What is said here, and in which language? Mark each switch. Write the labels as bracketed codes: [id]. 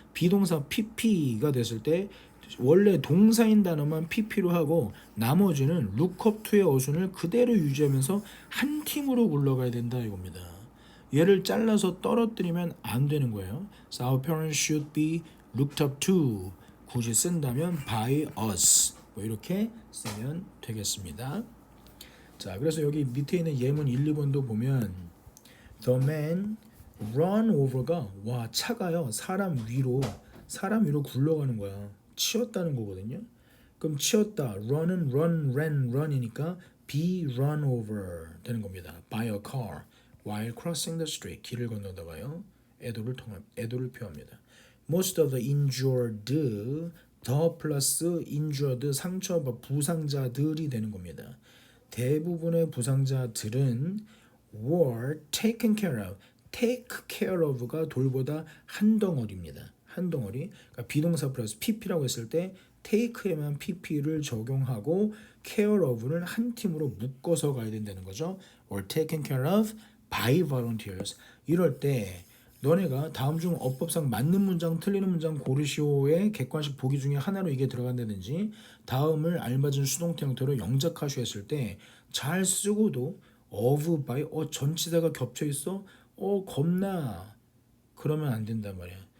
[ko] 비동사 pp가 됐을 때 원래 동사인 단어만 pp로 하고 나머지는 look up to의 어순을 그대로 유지하면서 한 팀으로 굴러가야 된다 이겁니다. 얘를 잘라서 떨어뜨리면 안 되는 거예요. [en] So our parents should be looked up to. [ko] 굳이 쓴다면 by us. 뭐 이렇게 쓰면 되겠습니다. 자, 그래서 여기 밑에 있는 예문 1, 2번도 보면 the man run over가 와 차가요. 사람 위로 굴러가는 거야. 치였다는 거거든요. 그럼 치였다. run은 run이니까 be run over 되는 겁니다. [en] by a car while crossing the street. [ko] 길을 건너다가요. 애도를 표합니다. most of the injured 더 플러스 injured 상처 부상자들이 되는 겁니다. 대부분의 부상자들은 [en] were taken care of. [ko] take care of가 돌보다 한 덩어리입니다. 한 덩어리. 그러니까 비동사 플러스 pp라고 했을 때 take에만 pp를 적용하고 care of를 한 팀으로 묶어서 가야 된다는 거죠. [en] were taken care of by volunteers. [ko] 이럴 때 너네가 다음 중 어법상 맞는 문장 틀리는 문장 고르시오의 객관식 보기 중에 하나로 이게 들어간다든지 다음을 알맞은 수동태 형태로 영작하시오 했을 때 잘 쓰고도 of by 전치사가 겹쳐 있어 겁나 그러면 안 된단 말이야.